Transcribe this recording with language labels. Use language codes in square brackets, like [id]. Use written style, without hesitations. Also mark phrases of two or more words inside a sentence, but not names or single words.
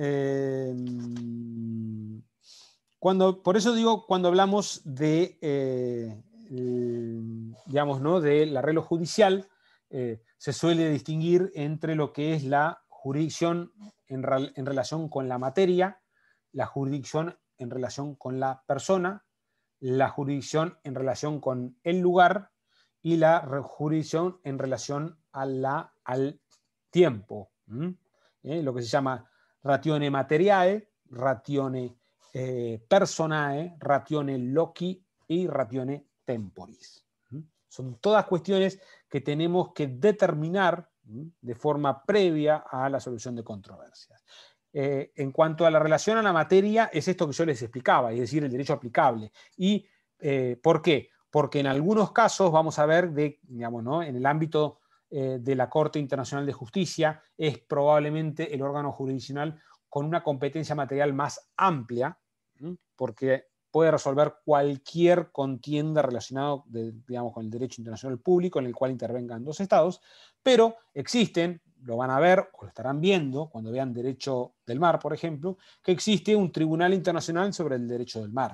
[es] Por eso digo, cuando hablamos de, digamos, ¿no?, del arreglo judicial, se suele distinguir entre lo que es la jurisdicción en relación con la materia, la jurisdicción en relación con la persona, la jurisdicción en relación con el lugar y la jurisdicción en relación al tiempo. Lo que se llama [la] ratione materiae, ratione personae, ratione loci y ratione temporis. [es] Son todas cuestiones que tenemos que determinar de forma previa a la solución de controversias. En cuanto a la relación a la materia, es esto que yo les explicaba, es decir, el derecho aplicable. ¿Y por qué? Porque en algunos casos vamos a ver, digamos, ¿no?, en el ámbito de la Corte Internacional de Justicia, es probablemente el órgano jurisdiccional con una competencia material más amplia, porque puede resolver cualquier contienda relacionada, digamos, con el derecho internacional público en el cual intervengan dos estados, pero existen, lo van a ver o lo estarán viendo cuando vean Derecho del Mar, por ejemplo, que existe un tribunal internacional sobre el derecho del mar.